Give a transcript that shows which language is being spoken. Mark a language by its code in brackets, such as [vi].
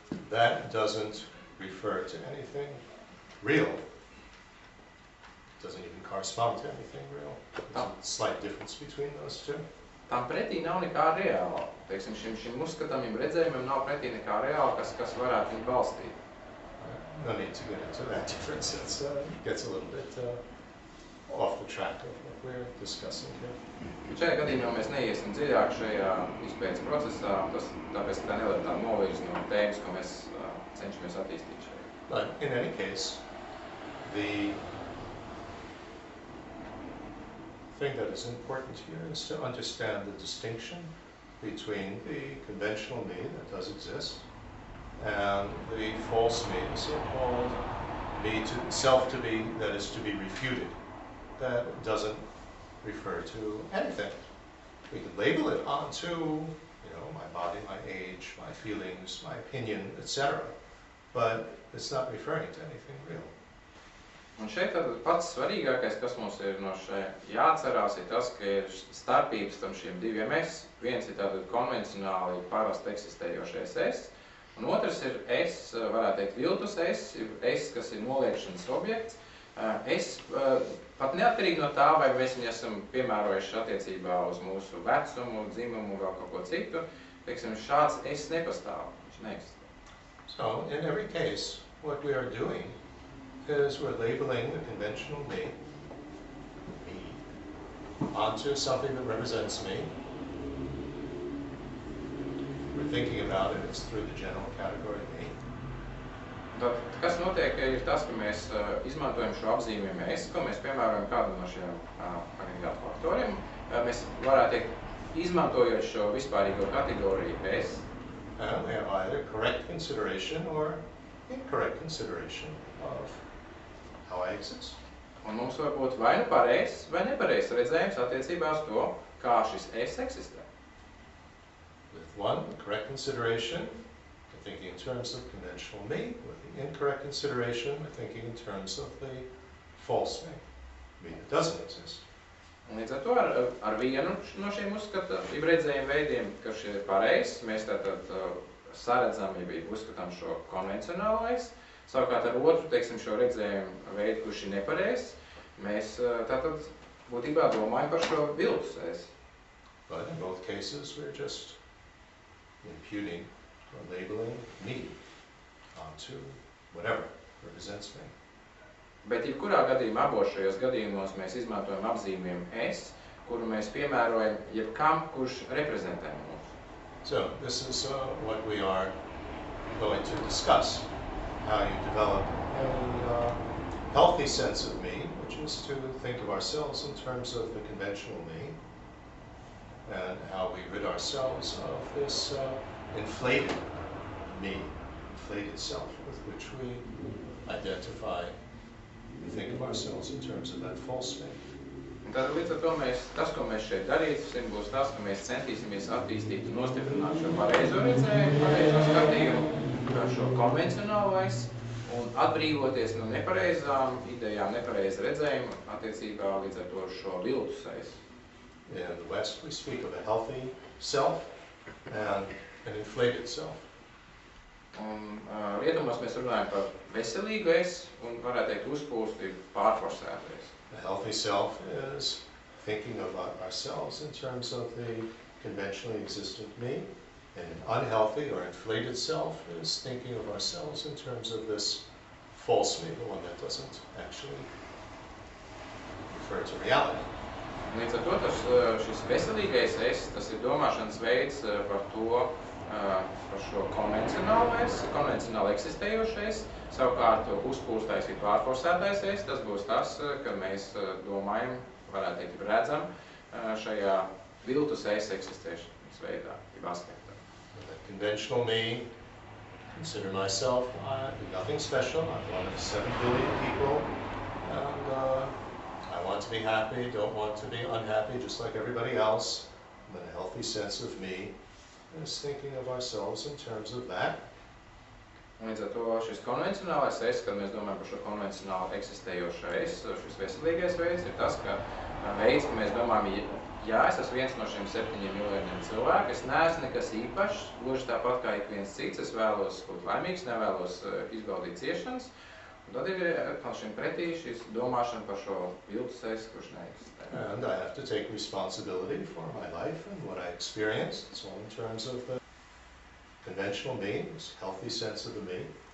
[en] That doesn't refer to anything real. Doesn't even correspond to anything real. There's a slight difference between those two. [lv] Tam pretī nav nekā reāla. Teiksim, šim uzskatāmiem redzējumiem nav pretī nekā reāla, kas varētu viņu balstīt. [en] No need to get into that difference. It gets a little bit off the track of what we're discussing here. [lv] Šajā gadījumā mēs neiesim dziļāk šajā izpētes procesā, tāpēc tā neliek tā novirz no tēmas, ko mēs cenšamies attīstīt šajā. [en] But in any case, the thing that is important here is to understand the distinction between the conventional me that does exist and the false me, the so-called me to self to be that is to be refuted, that doesn't refer to anything. We can label it onto, my body, my age, my feelings, my opinion, etc. But it's not referring to anything real. [lv] Un šeit tad pats svarīgākais, kas mums ir no šeit jāatcerās, ir tas, ka ir starpības tam šiem diviem es. Viens ir tātad konvencionāli parasti eksistējošais es, un otrs ir es, varētu teikt, viltus es, kas ir noliekšanas objekts. Es pat neatkarīgi no tā, vai mēs viņu esam piemērojuši attiecībā uz mūsu vecumu, dzimumu, vēl kaut ko citu, teiksim, šāds es nepastāv, viņš neeksistē. [en] So, in every case, what we are doing is we're labeling the conventional me onto something that represents me. We're thinking about it, it's through the general category me. [lv] Tad, kas notiek, ir tas, ka mēs izmantojam šo apzīmējumu es, ko mēs piemērojam kādu no šiem agregātu faktoriem. Mēs varētu teikt, izmantojot šo vispārīgo kategoriju es. [en] And we have either correct consideration or incorrect consideration of how I exist. [lv] Un mums var būt vai nu pareizs, vai nepareizs redzējums attiecībā uz to, kā šis es eksistē. [en] With one, the correct consideration, we're thinking in terms of conventional me. With the incorrect consideration, we're thinking in terms of the false me that doesn't exist. [lv] Un līdz ar to ar vienu no šiem redzējumu veidiem, ka šie ir pareizs, mēs tātad saredzam, uzskatām šo konvencionālais. Savukārt ar otru, teiksim, šo redzējumu veidu, kurš ir nepareizs, mēs tātad būtībā domājam par šo viltus es. [en] But in both cases, we're just imputing or labeling me onto whatever represents me. [lv] Bet jebkurā gadījumā, abos šajos gadījumos mēs izmantojam apzīmējumu es, kuru mēs piemērojam jebkam, kurš reprezentē mūs. [en] So this is what we are going to discuss. How you develop a healthy sense of me, which is to think of ourselves in terms of the conventional me, and how we rid ourselves of this inflated me, inflated self, with which we identify and think of ourselves in terms of that false me. [lv] Tad līdz ar to tas, ko mēs šeit darīsim, būs tas, ka mēs centīsimies attīstīt un nostiprināt šo pareizo redzējumu, pareizo skatījumu, šo konvencionālais un atbrīvoties no nepareizām idejām, nepareiza redzējuma attiecībā līdz ar to šo viltus es. [en] In the West, we speak of a healthy self and an inflated self. [lv] Un rietumos mēs runājam par veselīgu es un varētu teikt uzpūsti pārforsētu es. [en] A healthy self is thinking of ourselves in terms of the conventionally existent me. And an unhealthy or inflated self is thinking of ourselves in terms of this false me, the one that doesn't actually refer to reality. [lv] Līdz ar to šis veselīgais es, tas ir domāšanas veids par to, par šo konvencionāli eksistējošais, savukārt uzpūstais ir pārforsētais es, tas būs tas, ka mēs domājam, varētu teikt, redzam šajā viltus es eksistēšanas veidā, jeb aspektā. [en] The conventional me, consider myself nothing special. I'm one of 7 billion people, and I want to be happy, don't want to be unhappy, just like everybody else. And a healthy sense of me is thinking of ourselves in terms of that. [lv] Līdz ar to šis konvencionālais es, kad mēs domājam par šo konvencionāli eksistējošo es, šis veselīgais veids ir tas, ka veids, ka mēs domājam, jā, es esmu viens no šiem 7 miljoniem cilvēku, es neesmu nekas īpašs, gluži tāpat kā ik viens cits, es vēlos būt laimīgs, nevēlos izbaudīt ciešanas, un tad ir šim pretī šis domāšana par šo viltus es, kurš neeksistē. [en] And I have to take responsibility for my life and what I experienced. It's all in terms of the conventional me, this healthy sense of the me.